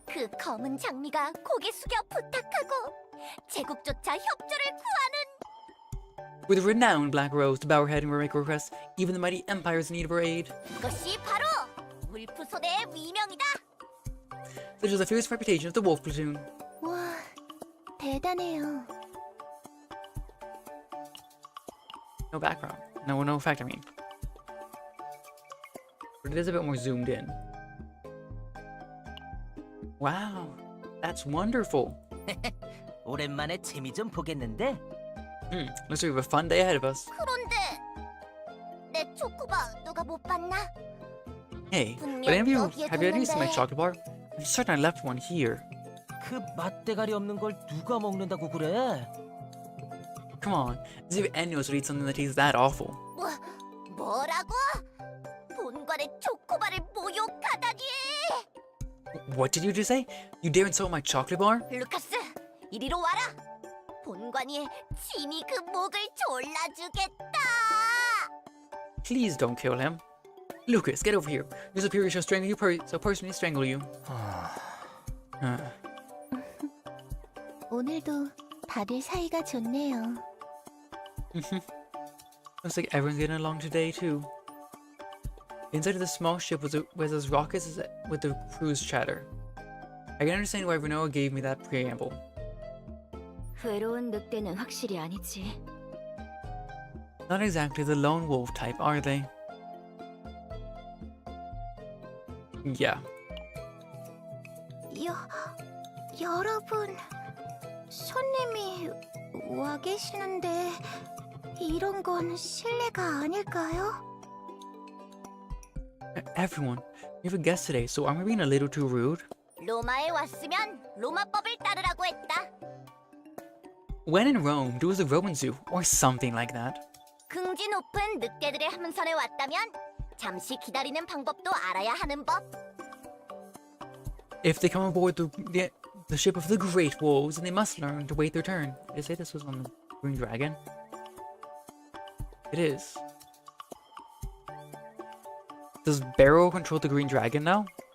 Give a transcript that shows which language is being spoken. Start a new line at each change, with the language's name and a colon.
Korean: 그 검은 장미가 고개 숙여 부탁하고 제국조차 협조를 구하는
English: With a renowned Black Rose to bow her head and make a request, even the mighty Empire is in need of her aid.
Korean: 이것이 바로 울프소대의 위명이다.
English: Such is the fierce reputation of the Wolf Platoon.
Korean: 와, 대단해요.
English: No background. No effect, I mean. But it is a bit more zoomed in. Wow, that's wonderful.
Korean: 오랜만에 재미 좀 보겠는데?
English: Looks like we have a fun day ahead of us.
Korean: 그런데 내 초코바 누가 못 봤나?
English: Hey, but any of you, have you ever seen my chocolate bar? I'm certain I left one here.
Korean: 그 맛대가리 없는 걸 누가 먹는다고 그래?
English: Come on, as if any of us would eat something that tastes that awful.
Korean: 뭐라고? 본관의 초코바를 모욕하다니!
English: What did you just say? You dare insult my chocolate bar?
Korean: 루카스, 이리로 와라. 본관이 친히 그 목을 졸라주겠다.
English: Please don't kill him. Lucas, get over here. Your superior shall strangle you so personally strangle you.
Korean: 오늘도 다들 사이가 좋네요.
English: Looks like everyone's getting along today too. Inside of the small ship was as raucous as with the crew's chatter. I can understand why Renoa gave me that preamble.
Korean: 외로운 늑대는 확실히 아니지.
English: Not exactly the lone wolf type, are they? Yeah.
Korean: 여러분, 손님이 와 계시는데 이런 건 실례가 아닐까요?
English: Everyone, we have a guest today, so aren't we being a little too rude?
Korean: 로마에 왔으면 로마법을 따르라고 했다.
English: When in Rome, do as the Romans do, or something like that.
Korean: 긍지 높은 늑대들의 함선에 왔다면 잠시 기다리는 방법도 알아야 하는 법.
English: If they come aboard the ship of the Great Wolves, then they must learn to wait their turn. Did I say this was on the Green Dragon? It is. Does Barrow control the Green Dragon now?